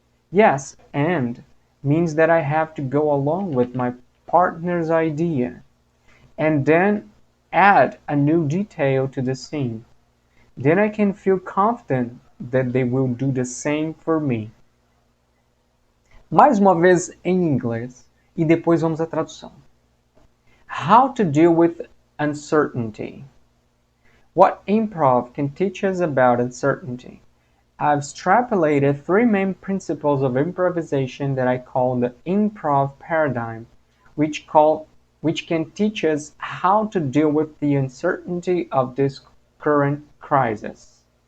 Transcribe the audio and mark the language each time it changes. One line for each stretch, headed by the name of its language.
English: Yes and means that I have to go along with my partner's idea and then add a new detail to the scene. Then I can feel confident that they will do the same for me.
Portuguese: Mais uma vez em inglês e depois vamos à tradução.
English: How to deal with uncertainty. What improv can teach us about uncertainty? I've extrapolated three main principles of improvisation that I call the improv paradigm, which can teach us how to deal with the uncertainty of this current crisis.